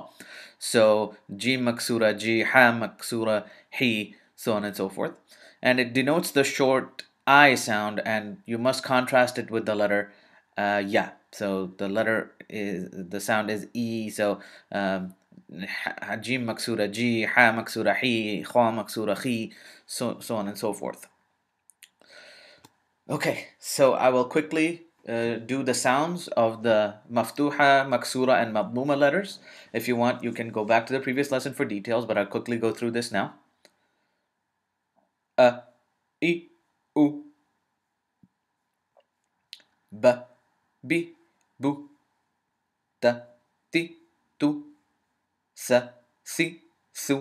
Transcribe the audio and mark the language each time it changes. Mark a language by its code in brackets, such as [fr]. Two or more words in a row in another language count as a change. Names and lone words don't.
[ar] So جي مكسورة، جِ، حا مكسورة، حِ, so on and so forth. [en] And it denotes the short I sound, and you must contrast it with the letter ya. So the sound is e. [ar] So جيم مكسورة جِ, حا مكسورة حِ، خا مكسورة خِ, [en] so on and so forth. Okay, so I will quickly do the sounds of the maftuha, maksura, and madmuma letters. If you want, you can go back to the previous lesson for details, but I'll quickly go through this now. [ar] أَ، إِ, أُ، بَ، بِ، بُ، تَ، تِ، تُ, ثَ، ثِ، ثُ.